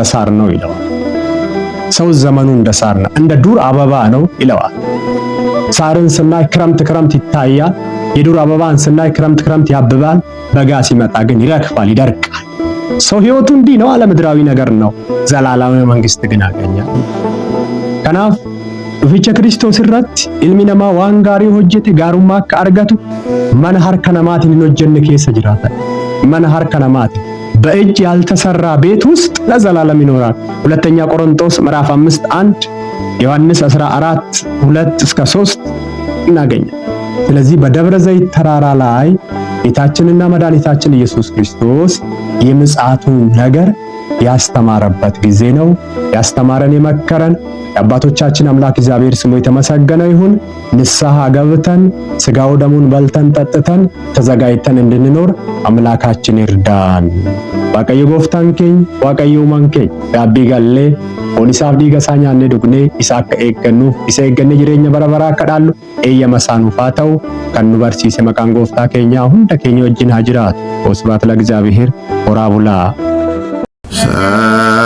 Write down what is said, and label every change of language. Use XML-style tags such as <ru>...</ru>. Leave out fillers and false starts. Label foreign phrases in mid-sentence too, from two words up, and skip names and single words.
<am>ሳር ነው ይለዋል። ሰው ዘመኑ እንደ ሳር ነው፣ እንደ ዱር አበባ ነው ይለዋል። ሳርን ስናይ ክረምት ይታያል። የዱር አበባን ስናይ ክረምት ያብባል። በጋ ሲመጣ ግን ይረግፋል፣ ይደርቃል። ሰው ህይወቱ እንዲህ ነው፣ አለምድራዊ ነገር ነው። ዘላለማዊ መንግስት ግን ያገኛል። ከናፍ ዱፊቸ ክርስቶስ ረት</am> <om>ilmi namaa waan gaarii hojjete gaarummaa akka argatu mana harka namaatiin hin hojjenne keessa jiraata. mana harka namaatiin</om> <am>በእጅ ያልተሰራ ቤት ውስጥ ለዘላለም ይኖራል። ሁለተኛ ቆሮንቶስ ምዕራፍ 5:1 ዮሐንስ 14:2-3 እናገኛለን። ስለዚህ በደብረ ዘይት ተራራ ላይ ጌታችንና መድኃኒታችን ኢየሱስ ክርስቶስ የምጽአቱን ነገር ያስተማረበት ጊዜ ነው። ያስተማረን የመከረን የአባቶቻችን አምላክ እግዚአብሔር ስሙ የተመሰገነ ይሁን። ንስሐ ገብተን ስጋው ደሙን በልተን ጠጥተን ተዘጋጅተን እንድንኖር አምላካችን ይርዳን።</am> <om>waaqayyo gooftaan keenya waaqayyo mankeenya gaabbii gallee onisaaf dhiiga isaa nyaannee dhugnee isa akka eeggannuuf isa eeggannee jireenya bara baraa akka dhaallu eeyyama isaanuuf haa ta'u. kan nu barsiise maqaan gooftaa keenyaa hunda keenya wajjin haa jiraatu.</om> <am>Wasbaat ለእግዚአብሔር</am> <om>horaa bulaa</om>